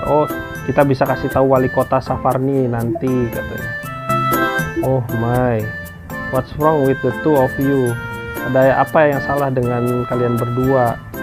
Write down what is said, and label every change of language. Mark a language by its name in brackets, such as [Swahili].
[Indonesian] Oh, kita bisa kasih tahu wali kota Savarni nanti, katanya. [English] Oh my, what's wrong with the two of you? [Indonesian] Ada apa yang salah dengan kalian berdua?